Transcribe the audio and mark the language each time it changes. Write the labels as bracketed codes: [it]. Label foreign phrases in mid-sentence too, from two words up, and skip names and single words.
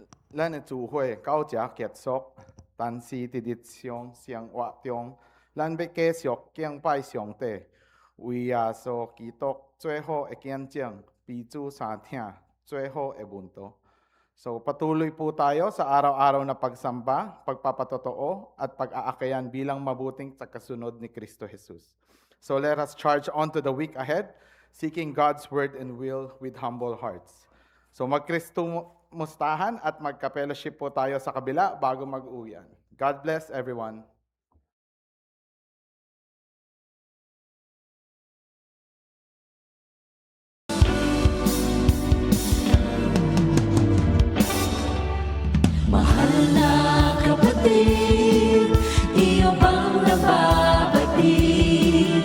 [nan] 咱的聚会到这结束，但是伫日常生活中，咱要继续敬拜上帝，为耶稣基督最好的见证，彼此相挺，最好的 munto. [tl] So patuloy po tayo sa araw-araw na pagsamba, pagpapatotoo, at pag-aakayan bilang mabuting tagasunod ni Kristo Jesus. [en] So let us charge on to the week ahead, seeking God's word and will with humble hearts. [tl] So mag-Kristo mustahan at magka-fellowship po tayo sa kabila bago mag-uwian. [en] God bless everyone. [tl] Mahal na kapatid, iyo bang nababatid?